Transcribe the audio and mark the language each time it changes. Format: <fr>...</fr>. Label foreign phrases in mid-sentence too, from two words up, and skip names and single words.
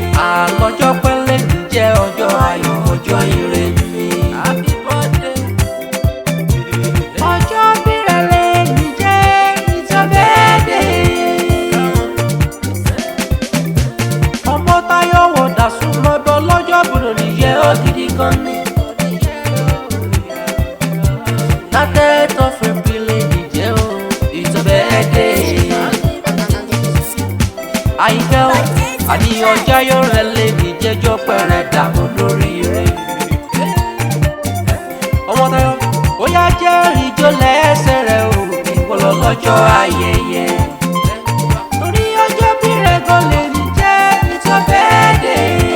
<yo>Àlọ́jọ́ pẹ́ lè ní jẹ́ ọjọ́ ayọ̀, ọjọ́ ire ni.</yo> <en>Happy birthday.</en> <yo>Ọjọ́ bí rẹ̀ lè ní jẹ́,</yo> <en>it's your birthday.</en> <yo>Ọmọ Táyọ̀ wọ̀ dà sún lọ́dọ̀ lọ́jọ́ bí rẹ̀ ní jẹ́ ó gidi gan ni. Láti</yo> <en>eighth of April</en> <yo>lè ní jẹ́ o,</yo> <en>it's your birthday.</en> <yo>Àyìnkẹ́ o, àní ọjọ́ ayọ̀ rẹ̀ lè ní jẹ́jọ́ pẹ̀rẹ̀ dà olóríire. Ọmọ Táyọ̀, ó yá jẹ́ ìjó lẹ́sẹ̀ rẹ̀ o, ìwọ lọ lọ́jọ́ ayẹyẹ. Torí ọjọ́ bí rẹ̀ gan lè ní jẹ́,</yo> <en>it's your birthday.</en>